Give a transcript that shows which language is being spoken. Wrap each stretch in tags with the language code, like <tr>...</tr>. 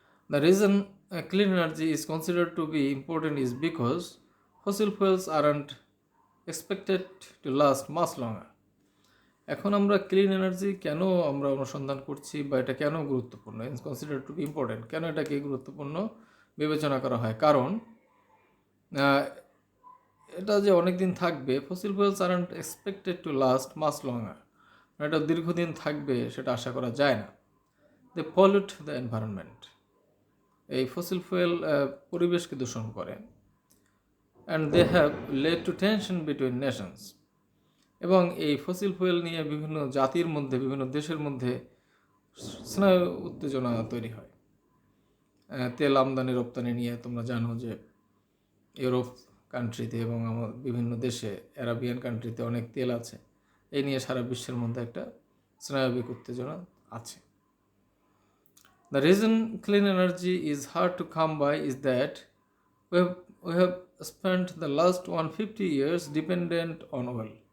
<en>The reason clean energy is considered to be important is because fossil fuels aren't expected to last much longer.</en> <bn>এখন আমরা clean energy কেন আমরা অনুসন্ধান করছি বা এটা কেন গুরুত্বপূর্ণ,</bn> <en>it's considered to be important,</en> <bn>কেন এটাকে গুরুত্বপূর্ণ বিবেচনা করা হয়? কারণ এটা যে অনেক দিন থাকবে,</bn> <en>fossil fuels aren't expected to last much longer,</en> <bn>এটা দীর্ঘদিন থাকবে সেটা আশা করা যায় না.</bn> <en>They pollute the environment.</en> <bn>এই ফসিল ফুয়েল পরিবেশকে দূষণ করে.</bn> <en>And they have led to tension between nations.</en> <bn>এবং এই ফসিল ফুয়েল নিয়ে বিভিন্ন জাতির মধ্যে, বিভিন্ন দেশের মধ্যে স্নায়ু উত্তেজনা তৈরি হয়. তেল আমদানি রপ্তানি নিয়ে তোমরা জানো যে ইউরোপ কান্ট্রিতে এবং আমার বিভিন্ন দেশে, অ্যারাবিয়ান কান্ট্রিতে অনেক তেল আছে. এই নিয়ে সারা বিশ্বের মধ্যে একটা স্নায়বিক উত্তেজনা আছে.</bn> <en>The reason clean energy is hard to come by is that we have spent the last 150 years dependent on oil.</en>